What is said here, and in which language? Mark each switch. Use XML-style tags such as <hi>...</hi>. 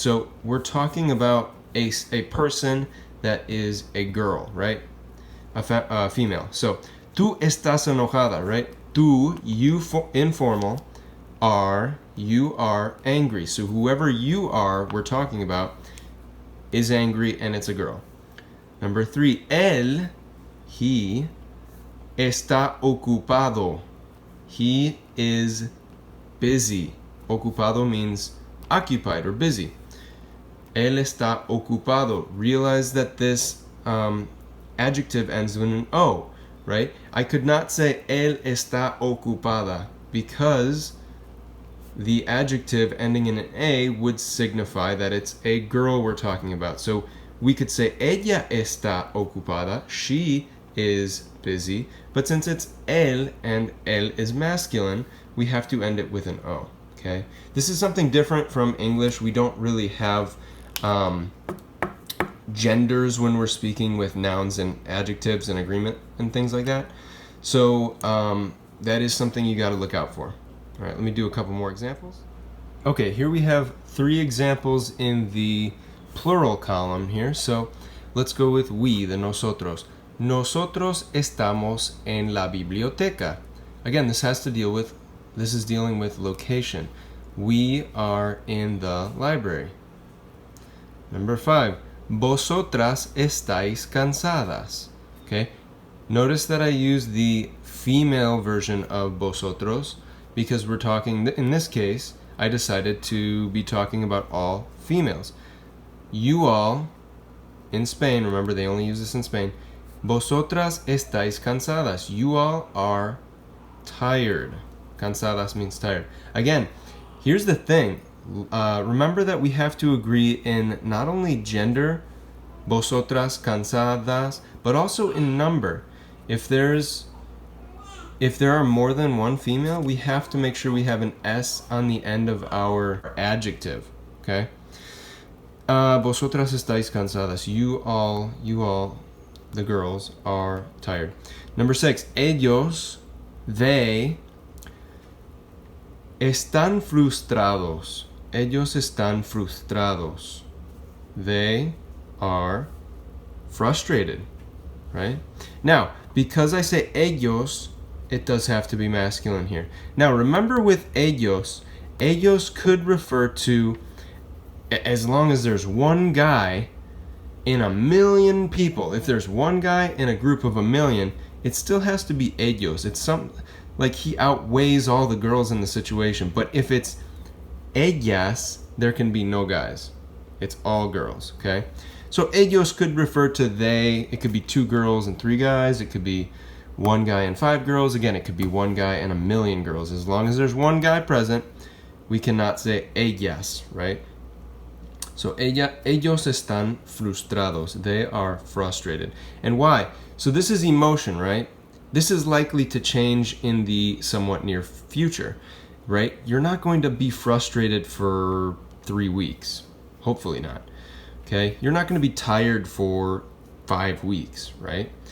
<en>So we're talking about a person that is a girl, right? A female. So,</en> <es>tú estás enojada,</es> <en>right? Tú, you, informal, you are angry. So whoever you are, we're talking about, is angry, and it's a girl. Number 3, él, he,</en> <es>está ocupado.</es> <en>He is busy. Ocupado means occupied or busy.</en> <es>Él está ocupado.</es> <en>Realize that this adjective ends with an O, right? I could not say</en> <es>él está ocupada</es> <en>because the adjective ending in an A would signify that it's a girl we're talking about. So we could say</en> <es>ella está ocupada.</es> <en>She is busy. But since it's él and él is masculine, we have to end it with an O. Okay? This is something different from English. We don't really have genders when we're speaking with nouns and adjectives and agreement and things like that. So that is something you got to look out for. All right, let me do a couple more examples. Okay, here we have 3 examples in the plural column here. So let's go with we, the nosotros.</en> <es>Nosotros estamos en la biblioteca.</es> <en>Again, this is dealing with location. We are in the library.</en> <es>Number 5, vosotras estáis cansadas.</es> <en>Okay, notice that I use the female version of vosotros because we're talking, in this case, I decided to be talking about all females. You all, in Spain, remember they only use this in Spain,</en> <es>vosotras estáis cansadas.</es> <en>You all are tired. Cansadas means tired. Again, here's the thing. Remember that we have to agree in not only gender,</en> <es>vosotras cansadas,</es> <en>but also in number. If there are more than one female, we have to make sure we have an S on the end of our adjective. Okay?</en> <es>Vosotras estáis cansadas.</es> <en>You all, the girls, are tired. Number 6,</en> <es>ellos, they, están frustrados. Ellos están frustrados.</es> <en>They are frustrated, right? Now, because I say ellos, it does have to be masculine here. Now, remember with ellos could refer to, as long as there's one guy, in a million people, if there's one guy in a group of a million, it still has to be ellos. It's like he outweighs all the girls in the situation. But if it's ellas, there can be no guys. It's all girls, okay? So ellos could refer to they. It could be 2 girls and 3 guys. It could be 1 guy and 5 girls. Again, it could be 1 guy and a million girls. As long as there's 1 guy present, we cannot say ellas, right?</en> <es>So ellos están frustrados.</es> <en>They are frustrated. And why? So this is emotion, right? This is likely to change in the somewhat near future, right? You're not going to be frustrated for 3 weeks. Hopefully not. Okay? You're not going to be tired for 5 weeks, right?</en>